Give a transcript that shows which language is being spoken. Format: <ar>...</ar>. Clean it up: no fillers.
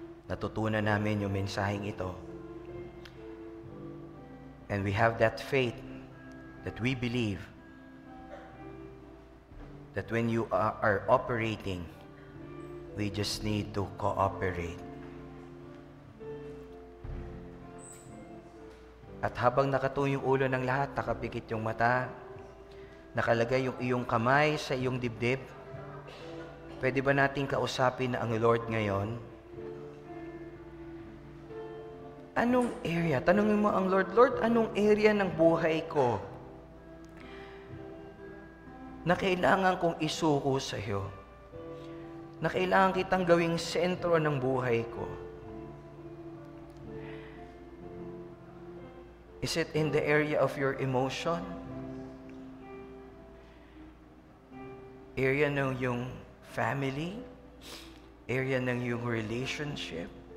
<tl>Natutunan namin yung mensaheng ito.</tl> <en>And we have that faith that we believe that when you are operating, we just need to cooperate.</en> <tl>At habang nakatuon yung ulo ng lahat, nakapikit yung mata, nakalagay yung iyong kamay sa iyong dibdib, pwede ba nating kausapin ang Lord ngayon? Anong area? Tanungin mo ang Lord, Lord, anong area ng buhay ko na kailangan kong isuko sa iyo? Na kailangan kitang gawing sentro ng buhay ko?</tl> <en>Is it in the area of your emotion?</en> <tl>Area ng yung family? Area ng yung relationship?</tl>